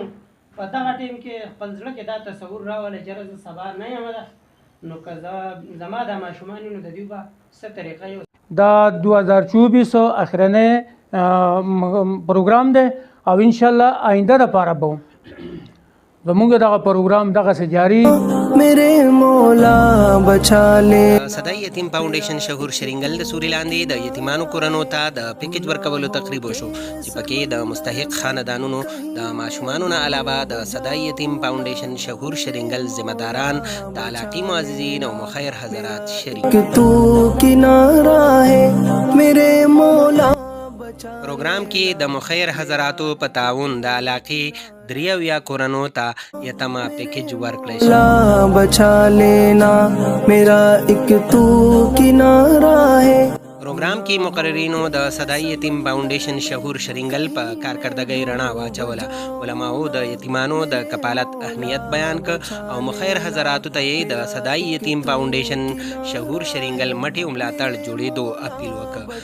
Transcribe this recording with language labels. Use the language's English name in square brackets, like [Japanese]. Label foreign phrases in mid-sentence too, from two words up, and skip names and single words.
[Pashto] په دغه ټیم کې خپل زړه کې دا تصور راولی چې زه سبا نه یم ده، نو که زما دا ماشومان وي نو د دوی به څه طریقه یو دا 2024 اخرنی پروګرام دی او انشاءالله آینده دپاره به زمونږ دغه پروګرام دغسې جاري. [Urdu] میرے مولا بچا لے. [Pashto] صدای یتیم فاونډیشن شهور شرینګل د سوري لاندې د یتیمانو کورنو ته د پیکیج ورکولو تقریب وشو چې پکې د مستحق خاندانونو د ماشومانو نه علاوه د صدای یتیم فاونډیشن شهور شرینګل ذمہ داران د علاقې معززین او مخیر حضرات شریک. [Urdu] تو کنارہ ہے میرے مولا. [Pashto] پروګرام کې د مخیر حضراتو په تعاون د علاقې 93 کورنو ته یتما پیکیج ورکړل شو. [Urdu] بچا لینا میرا ایک تو کنارہ ہے. [Pashto] پروګرام کې مقررینو د صدای یتیم فاونډیشن شهور شرینګل په کارکردګۍ رڼا واچوله. علماو د یتیمانو د کفالت اهمیت بیان ک او مخیر حضراتو ته یې د صدای یتیم فاونډیشن شهور شرینګل مټي ملاتړ جوړېدو اپیل وکړ.